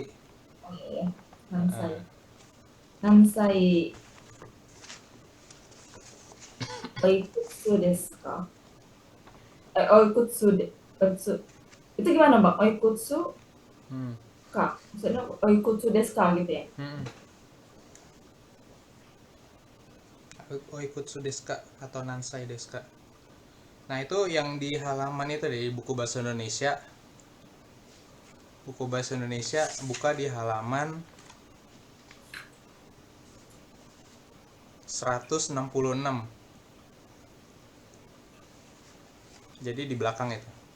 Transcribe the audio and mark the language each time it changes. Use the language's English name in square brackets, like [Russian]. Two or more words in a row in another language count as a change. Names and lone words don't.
[Indonesian] Oh iya, [Japanese] 何歳おいくつですか? [Indonesian] Oikutsu itu gimana Bang? [Japanese] おいくつか? [Indonesian] Maksudnya [Japanese] おいくつですか [Indonesian] gitu ya? [Japanese] おいくつですか atau 何歳ですか. [Indonesian] Nah, itu yang di halaman itu di buku bahasa Indonesia. Buku bahasa Indonesia buka di halaman 166. Jadi di belakang itu.